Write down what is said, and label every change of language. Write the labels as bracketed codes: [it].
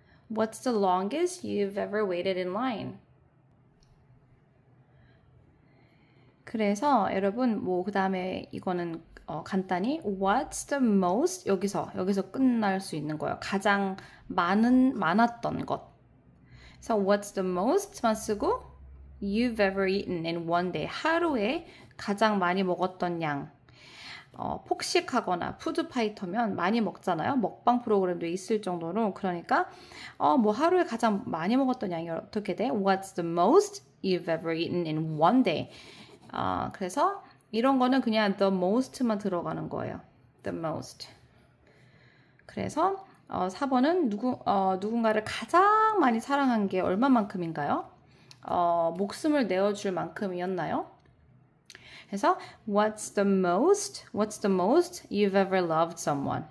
[en] What's the longest you've ever waited in line? [ko] 그래서 여러분 뭐 그 다음에 이거는 간단히 [en] what's the most, [ko] 여기서 끝날 수 있는 거예요. 가장 많았던 것. 그래서 what's the most만 쓰고 [en] you've ever eaten in one day, [ko] 하루에 가장 많이 먹었던 양. 폭식하거나 푸드파이터면 많이 먹잖아요. 먹방 프로그램도 있을 정도로. 그러니까 뭐 하루에 가장 많이 먹었던 양이 어떻게 돼? [en] What's the most you've ever eaten in one day? [ko] 그래서 이런 거는 그냥 [en] the most [ko] 만 들어가는 거예요. [en] the most. [ko] 그래서 4번은 누군가를 가장 많이 사랑한 게 얼마만큼인가요? 목숨을 내어줄 만큼이었나요? [en] 그래서 what's the most you've ever loved someone?